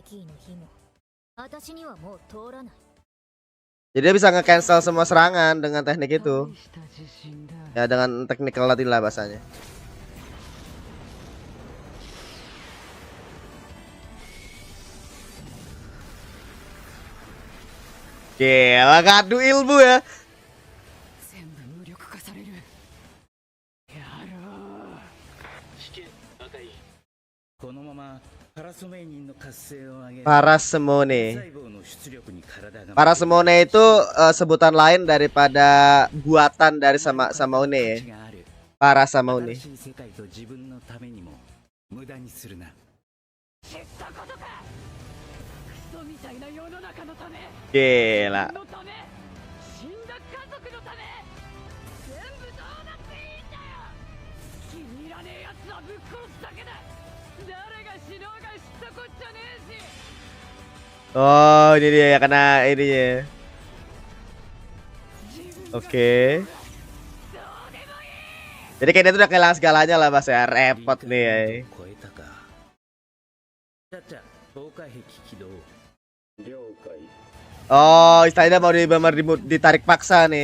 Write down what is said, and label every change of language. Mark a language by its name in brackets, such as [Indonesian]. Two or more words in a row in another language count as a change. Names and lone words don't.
[Indonesian] Jadi dia bisa nge-cancel semua serangan dengan teknik itu. Ya dengan technical tadi lah bahasanya. Gila, ngadu ilmu ya. [Japanese] このままパラソメイニンの活性を上げ [Indonesian] Parasemone. [Japanese] 細胞の出力に体が [Indonesian] Parasemone itu sebutan lain daripada buatan dari Samone ya. Parasemone. [Japanese] 新しい世界と自分のためにも無駄にするな。知ったことか。クソみたいな世の中のため。 [Indonesian] Gila. [Japanese] のため。死んだ家族のため。全部どうだっていいんだよ。気に入らねえやつはぶっ殺すだけだ。誰が死のうが知ったこっちゃねえし。 [Indonesian] Oh, ini dia ya kena ininya. Oke. Jadi kayaknya itu udah kehilangan segalanya lah Mas ya. Repot nih ya. Oh, istilahnya mau ditarik paksa nih.